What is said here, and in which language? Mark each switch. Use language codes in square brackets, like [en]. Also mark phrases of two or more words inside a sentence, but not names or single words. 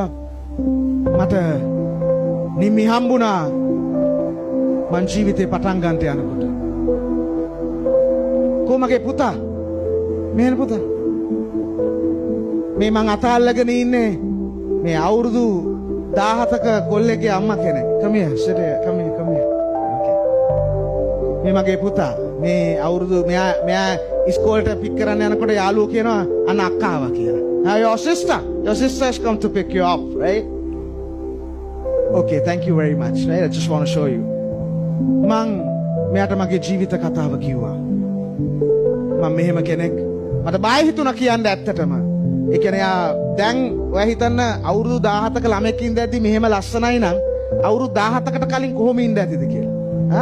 [si] මට නිමි හම්බුණා මං ජීවිතේ පටන් ගන්නට යනකොට. කොමගේ පුතා මේන පුතා මේ මං අතල්ලාගෙන ඉන්නේ මේ අවුරුදු 17ක කොල්ලෙක්ගේ අම්මා කෙනෙක්. [en] come here sit here come here okay [si] මේ මගේ පුතා මේ අවුරුදු මෙයා ඉස්කෝලේට පික් කරන්න යනකොට යාළුවෝ කියනවා අන්න අක්කා ආවා කියලා. [en] your sister has come to pick you up, right? Okay, thank you very much. Right? I just want to show you. [si] මං මෙයාට මගේ ජීවිත කතාව කිව්වා. මම මෙහෙම කෙනෙක් මට බය හිතුණා කියන්න ඇත්තටම. ඒ කියන්නේ දැන් ඔයා හිතන්න අවුරුදු 17ක ළමෙක් ඉඳද්දි මෙහෙම ලස්සනයි නම් අවුරුදු 17කට කලින් කොහොම ඉඳ ඇතිද කියලා.